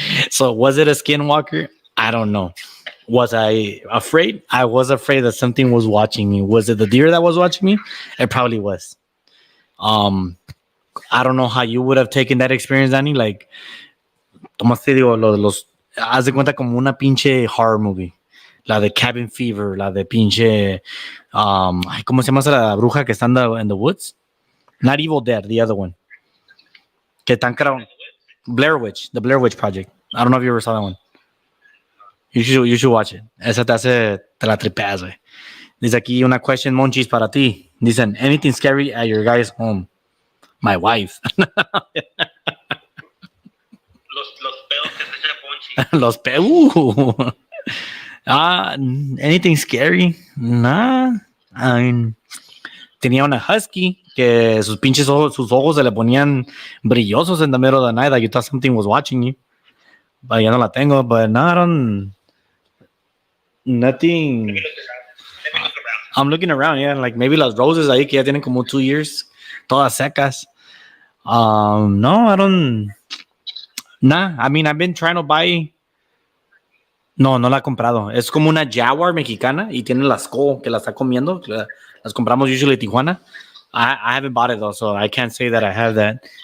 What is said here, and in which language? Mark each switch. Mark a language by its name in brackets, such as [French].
[English] So was it a skinwalker? I don't know. Was I afraid? I was afraid that something was watching me. Was it the deer that was watching me? It probably was. I don't know how you would have taken that experience, Danny. [Spanish] Like, tomaste, digo, haz de cuenta como una pinche [English] horror movie. [Spanish] La de Cabin Fever, la de pinche, ¿cómo se llama esa la bruja que está [English] in the woods? Not Evil Dead, the other one. [Spanish] Que tan [English] Blair Witch, the Blair Witch Project. I don't know if you ever saw that one. You should watch it. [Spanish] Esa te la tripeas, güey. Dice aquí una question, Monchis, para ti. Dicen, [English] anything scary at your guys' home? My wife. [Spanish] Los pedos que se echa Ponchi. Los pedos. [English] Anything scary? Nah. I mean, [Spanish] tenía una husky que sus pinches ojos, sus ojos se le ponían brillosos [English] in the middle of the night. Like you thought something was watching you. But [Spanish] ya no la tengo. [English] But no, I don't. Nothing. I'm looking around, yeah. Like maybe [Spanish] las roses ahí que ya tienen como 2 years. Todas secas. [English] No, I don't. Nah, I mean, I've been trying to buy. [Spanish] No la he comprado. Es como una Jaguar mexicana y tiene la skull que la está comiendo. Las compramos usually en Tijuana. [English] I haven't bought it though, so I can't say that I have that.